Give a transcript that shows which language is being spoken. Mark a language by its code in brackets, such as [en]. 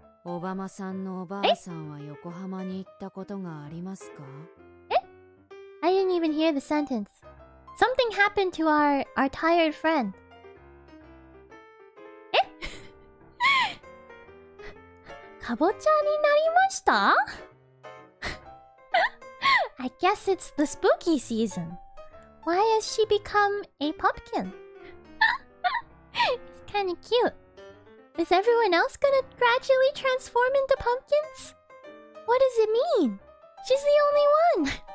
[ja] オバマさんのおばあさんは横浜に行ったことがありますか？ [en] I didn't even hear the sentence. Something happened to our tired friend. [ja] かぼちゃになりました? [en] I guess it's the spooky season. Why has she become a pumpkin? It's kinda cute. Is everyone else gonna gradually transform into pumpkins? What does it mean? She's the only one.